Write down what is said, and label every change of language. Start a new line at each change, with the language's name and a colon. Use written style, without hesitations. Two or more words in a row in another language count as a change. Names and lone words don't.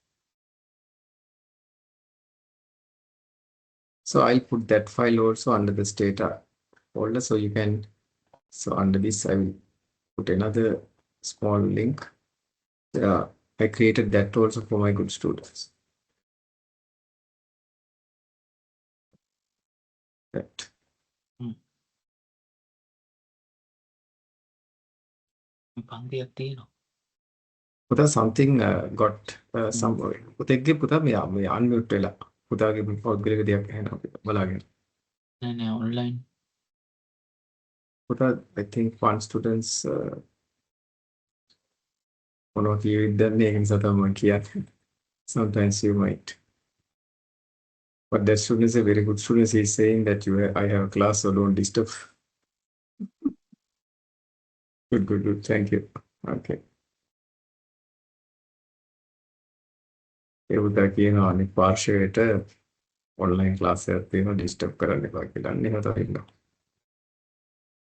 English: So I'll put that file also under the Stata folder. So you can, so under this, I will put another small link. I created that also for my good students. That.
Sinhala: පන්තියක් තියෙනවා. පුතා
English: something got some
Sinhala: පුතෙක්ගේ පුතා මේ unmute වෙලා පුතාගේ පෞද්ගලික දෙයක් ඇහෙනවා බලාගෙන. නෑ online. පුතා
English: I think one students
Sinhala: මොනවා කියවිද දන්නේ ඒක නිසා තමයි මම කියන්නේ.
English: Sometimes you might. But that student is a very good student. He is saying that I have a class, so don't disturb. Good. Thank you. Okay.
Sinhala: ඒ පුතා කියනවා අනිත් පාර්ශවයට
English: online class
Sinhala: එකක් තියෙනවා disturb කරන්න එපා කියලා. අන්න එහෙම තමයි ඉන්නවා.